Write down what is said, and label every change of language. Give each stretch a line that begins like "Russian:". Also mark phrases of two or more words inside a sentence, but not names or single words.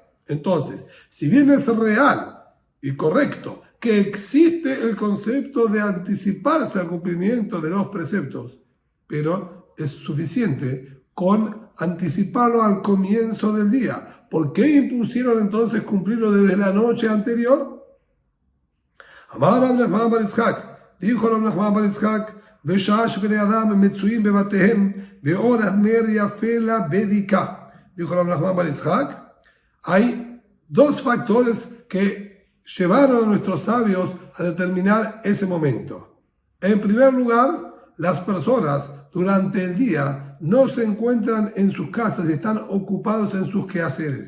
Spanish: Entonces, si bien es real y correcto que existe el concepto de anticiparse al cumplimiento de los preceptos, pero es suficiente con anticiparlo al comienzo del día. ¿Por qué impusieron entonces cumplirlo desde la noche anterior?
Hebrew: Amar Rab Nachman bar Yitzhak, dijo Rab Nachman bar Yitzhak, בשעה שבני אדם מצויים בבתיהם באור הנר יפה לבדיקה.
Spanish: Dijo Rab Nachman bar Yitzhak, hay dos factores que llevaron a nuestros sabios a determinar ese momento. En primer lugar, las personas durante el día no se encuentran en sus casas y están ocupados en sus quehaceres.